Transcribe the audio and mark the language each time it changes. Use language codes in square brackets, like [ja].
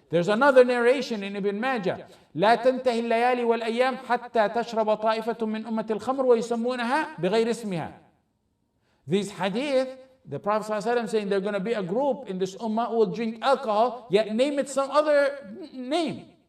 [en] There's another narration in Ibn Majah. [ar] لا تنتهي الليالي والأيام حتى تشرب طائفة من أمة الخمر ويسمونها بغير اسمها. [en] These hadith, the Prophet ﷺ saying there's going to be a group in this ummah who will drink alcohol, yet name it some other name.